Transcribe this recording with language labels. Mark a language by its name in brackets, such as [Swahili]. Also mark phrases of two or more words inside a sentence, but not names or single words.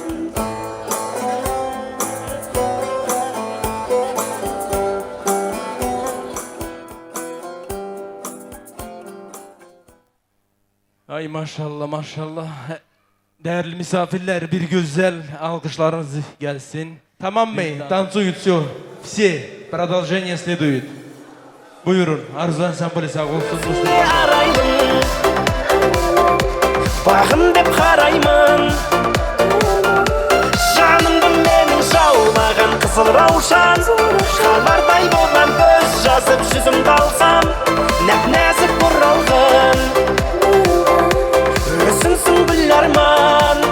[Turkish] Ay maşallah maşallah. Değerli misafirler, bir güzel alkışlarınız gelsin. Tamam mı? [Russian] Танцуют все. Все. Продолжение следует. [Turkish] Buyurun. Arzu ansambli sağ olsun. [Kazakh] Bağın деп қараймын, жанымды менің жаулаған қызыл раушан. Қалардай болған көз жазып жүзімді алсам, нәп-нәзік бұралған өзіңсің гүл арман.